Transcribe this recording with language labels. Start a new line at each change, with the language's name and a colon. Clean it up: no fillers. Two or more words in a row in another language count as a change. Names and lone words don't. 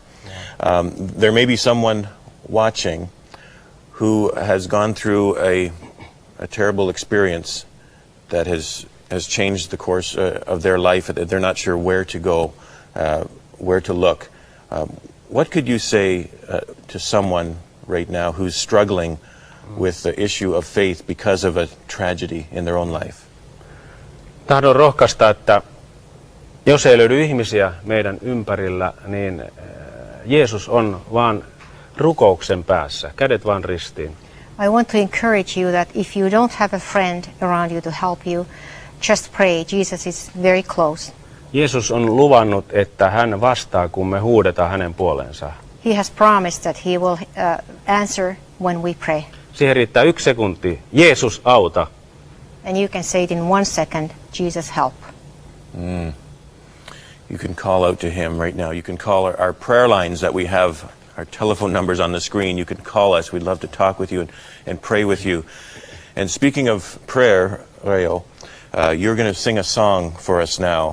English: There may be someone watching who has gone through a terrible experience that has changed the course of their life. They're not sure where to go, where to look. What could you say to someone right now who's struggling with the issue of faith because of a tragedy in their own life?
Finnish: Tahdon rohkaista, että jos ei löydy ihmisiä meidän ympärillä, niin Jeesus on vaan rukouksen päässä, kädet vaan ristiin.
English: I want to encourage you that if you don't have a friend around you to help you, just pray. Jesus is very close.
Finnish: Jeesus on luvannut, että hän vastaa, kun me huudetaan hänen puoleensa.
English: He has promised that he will answer when we pray.
Finnish: Siihen riittää 1 sekunti. Jeesus, auta.
English: And you can say it in 1 second, Jesus, help. You can call out to him right now. You can call our prayer lines that we have, our telephone numbers on the screen. You can call us. We'd love to talk with you and pray with you. And speaking of prayer, Reijo, you're going to sing a song for us now.